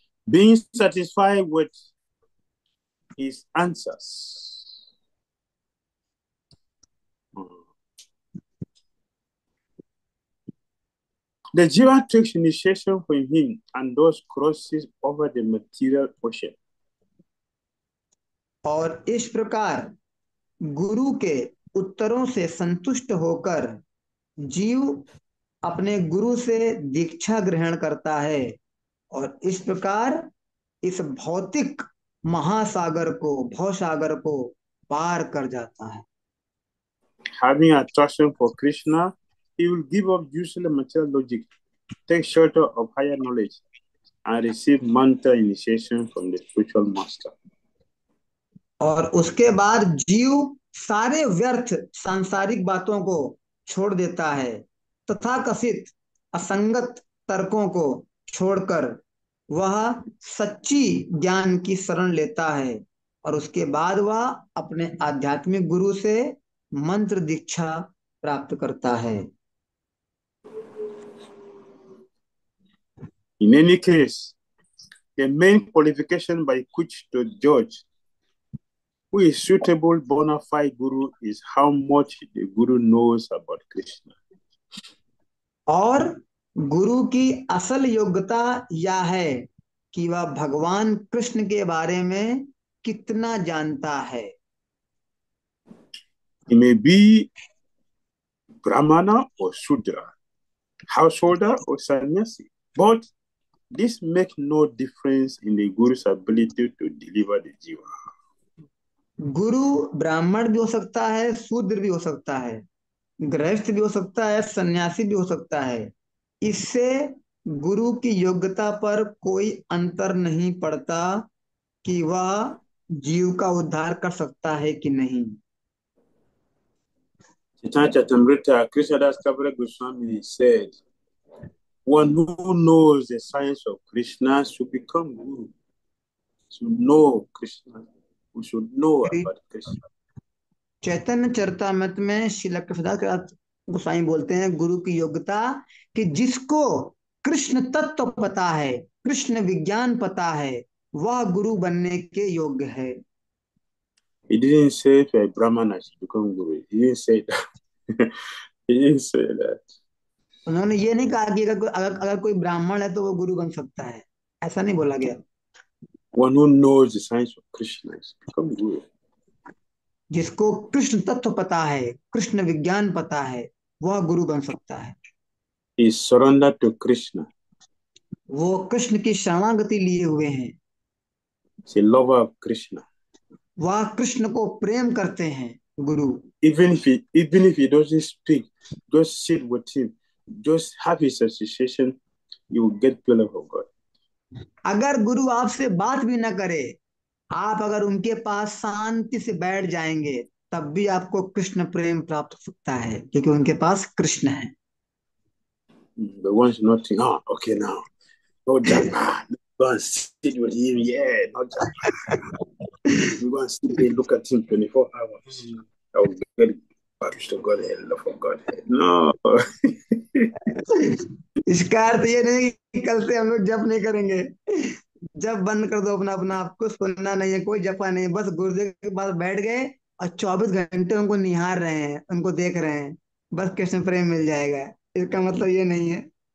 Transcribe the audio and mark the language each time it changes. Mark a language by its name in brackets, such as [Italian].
[English] Being satisfied with his answers. The Jiva takes initiation from him and thus crosses over the material ocean. [Hindi] और इस प्रकार गुरु के उत्तरों से संतुष्ट होकर जीव अपने गुरु से दीक्षा ग्रहण करता है और इस प्रकार इस भौतिक महासागर को, भवसागर को पार कर जाता है। [English] Having attraction for Krishna, he will give up usual material logic, take shelter of higher knowledge, and receive mantra initiation from the spiritual master. [Hindi] और उसके बाद जीव सारे व्यर्थ सांसारिक बातों को छोड़ देता है, तथाकथित असंगत तर्कों को छोड़कर वह सच्ची ज्ञान की शरण लेता है और उसके बाद वह अपने आध्यात्मिक गुरु से मंत्र दीक्षा प्राप्त करता है। [English] In any case, the main qualification by which to judge who is suitable bona fide guru is how much the guru knows about Krishna. [Hindi] और गुरु की असल योग्यता यह है कि वह भगवान कृष्ण के बारे में कितना जानता है। [English] He may be Brahmana or Shudra, householder or sannyasi, but this makes no difference in the guru's ability to deliver the jiva. [Hindi] गुरु ब्राह्मण भी हो सकता है, शूद्र भी हो सकता है, गृहस्थ भी हो सकता है, सन्यासी भी हो सकता है। इससे गुरु की योग्यता पर कोई अंतर नहीं पड़ता कि वह जीव का उद्धार कर सकता है कि नहीं। [English] Chaitanya Charitamrita, Krishnadas Kaviraj Goswami said, one who knows the science of Krishna should become guru, should know Krishna, who should know about Krishna. [Hindi] चैतन्य चरितामृत में श्रील कृष्णदास गोस्वामी बोलते हैं गुरु की योग्यता कि जिसको कृष्ण तत्व पता है, कृष्ण विज्ञान पता है, वह गुरु बनने के योग्य है। [English] He didn't say if a Brahmana should become guru. He didn't say that. He didn't say that. [Hindi] उन्होंने ये नहीं कहा कि अगर कोई ब्राह्मण है तो वो गुरु बन सकता है, ऐसा नहीं बोला गया। [English] One who knows the science of Krishna is become guru. [Hindi] जिसको कृष्ण तत्व पता है, कृष्ण विज्ञान पता है, वह गुरु बन सकता है। [English] He surrendered to Krishna. [Hindi] वो कृष्ण की शरणागति लिए हुए हैं। [English] He's a lover of Krishna. [Hindi] वह कृष्ण को प्रेम करते हैं गुरु। [English] Even if he doesn't speak, just sit with him, just have his association, you will get fellowship of God. [Hindi] अगर गुरु आपसे बात भी ना करे, आप अगर उनके पास शांति से बैठ जाएंगे, तब भी आपको कृष्ण प्रेम प्राप्त हो सकता है, क्योंकि उनके पास कृष्ण है। [English] The ones not think, oh, okay now, no japa. Go and sit with him, yeah, no japa. You go and sit there, look at him 24 hours. I will get back to Godhead, love for Godhead. No. [Hindi] इसका अर्थ ये नहीं कि कल से हम लोग जप नहीं करेंगे। जब बंद कर दो अपना अपना, आपको सुनना नहीं है, कोई जपा नहीं, बस गुरुदेव के पास बैठ गए और 24 घंटे उनको निहार रहे हैं, उनको देख रहे हैं, बस कृष्ण प्रेम मिल जाएगा। इसका मतलब ये नहीं है।